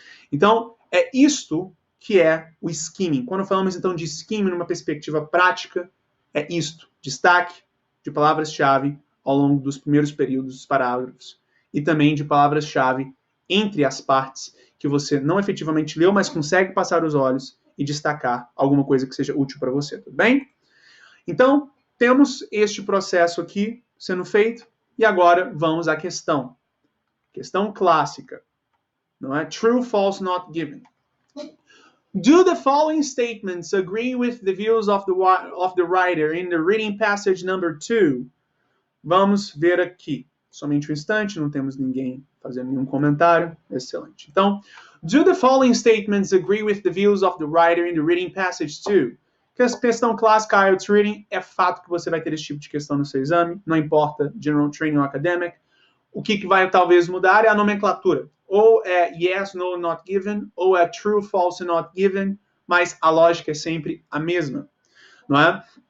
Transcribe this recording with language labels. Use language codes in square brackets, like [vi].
[pt] Então, é isto que é o skimming. Quando falamos, então, de skimming numa perspectiva prática, é isto, destaque de palavras-chave ao longo dos primeiros períodos dos parágrafos e também de palavras-chave entre as partes que você não efetivamente leu, mas consegue passar os olhos e destacar alguma coisa que seja útil para você, tudo bem? Então, temos este processo aqui sendo feito e agora vamos à questão. Questão clássica, não é? [en] True, false, not given. Do the following statements agree with the views of the writer in the reading passage number 2? [pt] Vamos ver aqui. Somente um instante, não temos ninguém fazendo nenhum comentário. Excelente. [en] Então, do the following statements agree with the views of the writer in the reading passage 2? [pt] Que essa questão clássica IELTS Reading é fato que você vai ter esse tipo de questão no seu exame, não importa General Training ou Academic. O que vai talvez mudar é a nomenclatura. Ou é [en] yes, no, not given, [pt] ou é [en] true, false, not given, [pt] mas a lógica é sempre a mesma, não é?